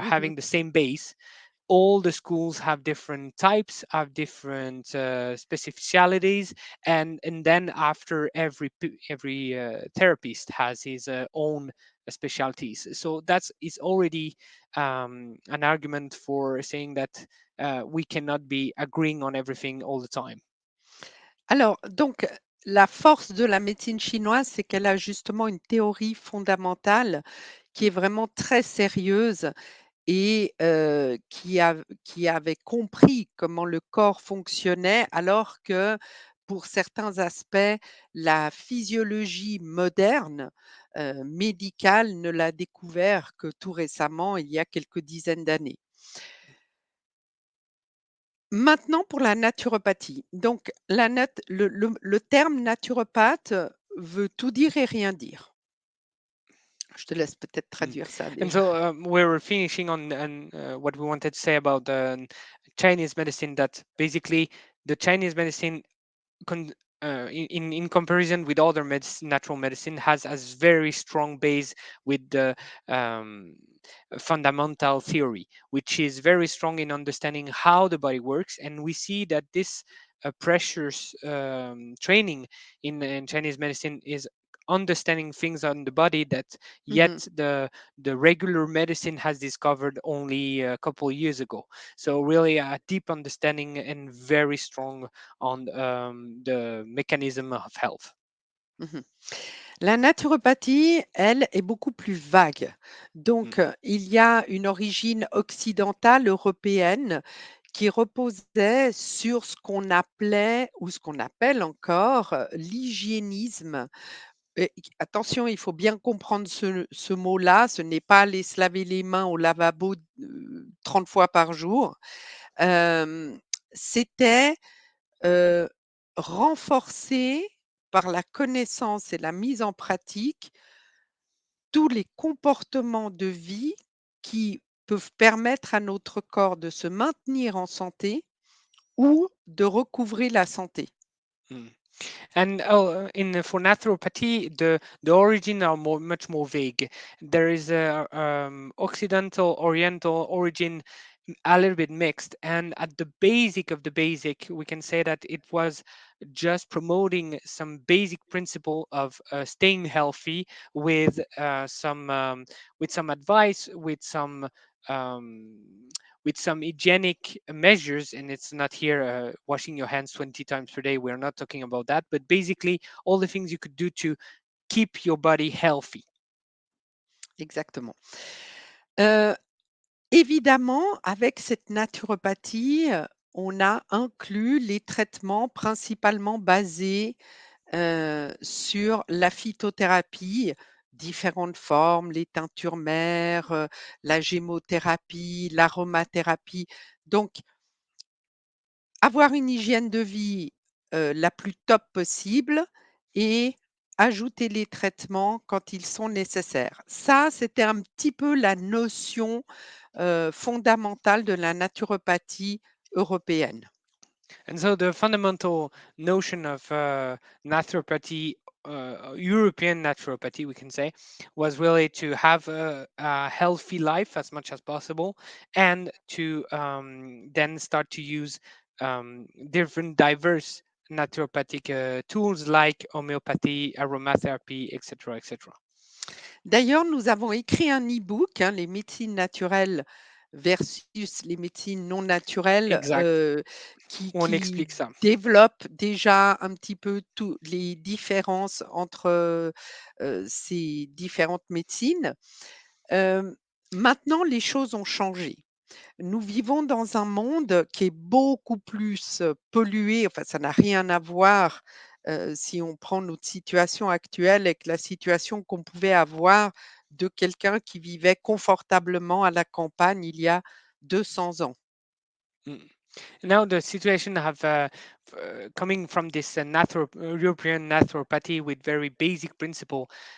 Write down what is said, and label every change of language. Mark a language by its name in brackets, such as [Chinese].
[English] having the same base, all the schools have different types, have different specificialities, and then after every therapist has his own specialties. So that's is already an argument for saying that we cannot be agreeing on everything all the time. [French] Alors donc la force de la médecine chinoise, c'est qu'elle a justement une théorie fondamentale qui est vraiment très sérieuse et qui avait compris comment le corps fonctionnait, alors que pour certains aspects, la physiologie moderne, médicale ne l'a découvert que tout récemment, il y a quelques dizaines d'années. Maintenant pour la naturopathie. Donc la nat le terme naturopathe veut tout dire et rien dire. Je te laisse peut-être Mm. traduire ça [English] And so we're finishing on what we wanted to say about Chinese medicine. That basically the Chinese medicine con- in comparison with other natural medicine has a very strong base with the um, fundamental theory, which is very strong in understanding how the body works. And we see that this pressures training in Chinese medicine is understanding things on the body that yet Mmh. the regular medicine has discovered only a couple of years ago. So really a deep understanding and very strong on the mechanism of health. Mmh. [French] La naturopathie, elle, est beaucoup plus vague. Mm. Donc, il y a une origine occidentale européenne qui reposait sur ce qu'on appelait ou ce qu'on appelle encore, l'hygiénisme. Et attention, il faut bien comprendre ce mot-là, ce n'est pas aller se laver les mains au lavabo, 30 fois par jour. Hem, C'était, heu, renforcer par la connaissance et la mise en pratique tous les comportements de vie qui peuvent permettre à notre corps de se maintenir en santé ou de recouvrer la santé. Mm. [English] And in for naturopathy, the origin are much more vague. There is a Occidental, Oriental origin, a little bit mixed. And at the basic of the basic, we can say that it was just promoting some basic principle of staying healthy with some advice, um, with some hygienic measures. And it's not here washing your hands 20 times per day. We're not talking about that, but basically all the things you could do to keep your body healthy. [French] Exactement. Heu, Évidemment, avec cette naturopathie, on a inclus les traitements principalement basés, sur la phytothérapie, différentes formes, les teintures mères, la gémothérapie, l'aromathérapie. Donc avoir une hygiène de vie, la plus top possible et ajouter les traitements quand ils sont nécessaires. Ça, c'était un petit peu la notion, fondamentale de la naturopathie européenne. [English] And so the fundamental notion of naturopathy, European naturopathy, we can say, was really to have a healthy life as much as possible, and to then start to use different diverse naturopathic tools like homeopathy, aromatherapy, etc., etc. [French] D'ailleurs, nous avons écrit un e-book, hein, les médecines naturelles versus les médecines non naturelles, Exact. Où on qui explique ça. développe déjà un petit peu tous les différences entre, ces différentes médecines. Hem, Maintenant les choses ont changé. Nous vivons dans un monde qui est beaucoup plus, pollué, enfin ça n'a rien à voir, si on prend notre situation actuelle avec la situation qu'on pouvait avoir de quelqu'un qui vivait confortablement à la campagne il y a 200 ans. Mm. [English] Now the situation have coming from this European naturopathy with very basic principle.